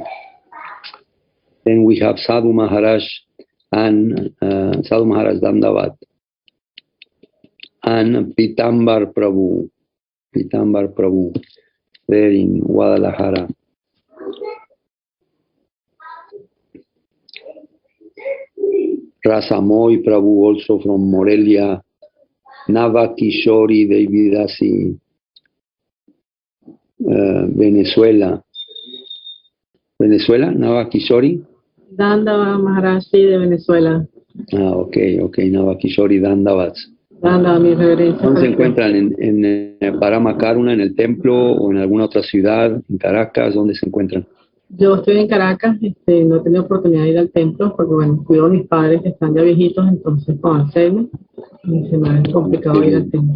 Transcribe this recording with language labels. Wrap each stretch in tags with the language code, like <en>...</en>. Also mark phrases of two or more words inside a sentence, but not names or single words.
<en>Then we have Sadhu Maharaj and Sadhu Maharaj Dandavat and Pitambar Prabhu. There in Guadalajara. Rasamoy Prabhu also from Morelia. Navakishori Devidasi, Venezuela. Navakishori.</en> <es>Dandava Maharaj de Venezuela.</es> <en>Okay, Navakishori Dandavats.</en> <es>Dandava, mi reverencia. ¿Dónde se encuentran? ¿En Paramacaruna, en el templo, o en alguna otra ciudad, en Caracas? ¿Dónde se encuentran? Yo estoy en Caracas, no he tenido oportunidad de ir al templo porque, bueno, cuido a mis padres que están ya viejitos, entonces con Alzheimer, y se me ha complicado ir al templo.</es>